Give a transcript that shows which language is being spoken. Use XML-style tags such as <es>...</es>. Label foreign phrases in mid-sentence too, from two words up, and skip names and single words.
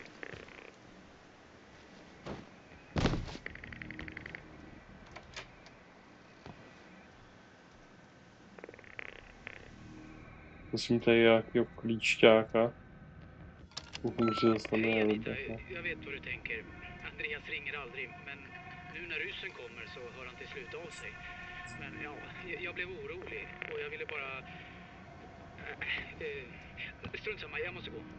<cs>Musím tady nějakého klíčťáka. Doufám, že zase Hej nevím.</cs> <sv>Anita, jag vet vad du tänker. Andreas ringer aldrig, men nu när ryssen kommer så hör han till slut av sig. Men ja, jag blev orolig och jag ville bara... Strunt samma, jag måste gå.</sv>